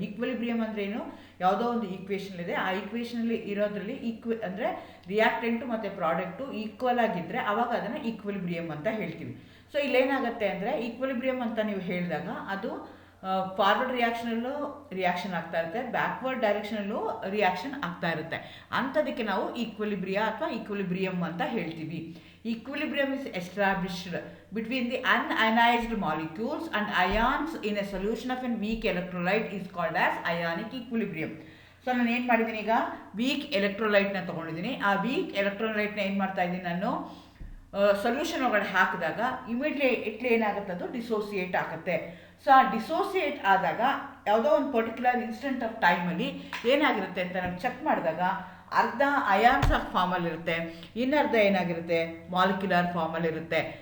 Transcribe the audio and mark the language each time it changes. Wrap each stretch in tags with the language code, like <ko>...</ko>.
<kn>Equilibrium ಅಂದರೆ ಏನು, ಯಾವುದೋ ಒಂದು ಈಕ್ವೇಷನ್ ಇದೆ, ಆ ಈಕ್ವೇಷನಲ್ಲಿ ಇರೋದ್ರಲ್ಲಿ ಅಂದರೆ ರಿಯಾಕ್ಟೆಂಟು ಮತ್ತು ಪ್ರಾಡಕ್ಟು ಈಕ್ವಲ್ ಆಗಿದ್ದರೆ ಅವಾಗ ಅದನ್ನು ಈಕ್ವಲಿಬ್ರಿಯಮ್ ಅಂತ ಹೇಳ್ತೀವಿ. ಸೊ ಇಲ್ಲೇನಾಗುತ್ತೆ ಅಂದರೆ, ಈಕ್ವಲಿಬ್ರಿಯಮ್ ಅಂತ ನೀವು ಹೇಳಿದಾಗ ಅದು ಫಾರ್ವರ್ಡ್ ರಿಯಾಕ್ಷನ್ ಆಗ್ತಾ ಇರುತ್ತೆ, ಬ್ಯಾಕ್ವರ್ಡ್ ಡೈರೆಕ್ಷನಲ್ಲೂ ರಿಯಾಕ್ಷನ್ ಆಗ್ತಾ ಇರುತ್ತೆ. ಅಂಥದಕ್ಕೆ ನಾವು ಈಕ್ವಲಿಬ್ರಿಯಾ ಅಥವಾ ಈಕ್ವಲಿಬ್ರಿಯಮ್ ಅಂತ ಹೇಳ್ತೀವಿ.</kn> <en>Equilibrium is established between the unionized molecules and ions in a solution of a weak electrolyte is called as ionic equilibrium.</en> <kn>So ನಾನು ಏನು ಮಾಡಿದ್ದೀನಿ, ಈಗ ವೀಕ್ ಎಲೆಕ್ಟ್ರೋಲೈಟ್ನ ತೊಗೊಂಡಿದ್ದೀನಿ. ಆ ವೀಕ್ ಎಲೆಕ್ಟ್ರೋಲೈಟ್ನ ಏನು ಮಾಡ್ತಾ ಇದ್ದೀನಿ, ನಾನು ಸೊಲ್ಯೂಷನ್ ಒಳಗಡೆ ಹಾಕಿದಾಗ ಇಮಿಡಿಯೇಟ್ಲಿ ಏನಾಗುತ್ತೆ, ಅದು ಡಿಸೋಸಿಯೇಟ್ ಆಗುತ್ತೆ. ಸೊ ಆ ಡಿಸೋಸಿಯೇಟ್ ಆದಾಗ ಯಾವುದೋ ಒಂದು ಪರ್ಟಿಕ್ಯುಲರ್ ಇನ್ಸ್ಟೆಂಟ್ ಆಫ್ ಟೈಮಲ್ಲಿ ಏನಾಗಿರುತ್ತೆ ಅಂತ ನಾವು ಚೆಕ್ ಮಾಡಿದಾಗ ಅರ್ಧ ಅಯಾನ್ಸ್ ಆಫ್ ಫಾರ್ಮಲ್ಲಿರುತ್ತೆ, ಇನ್ನರ್ಧ ಏನಾಗಿರುತ್ತೆ, ಮಾಲಿಕ್ಯುಲರ್ ಫಾರ್ಮಲ್ಲಿರುತ್ತೆ.</kn>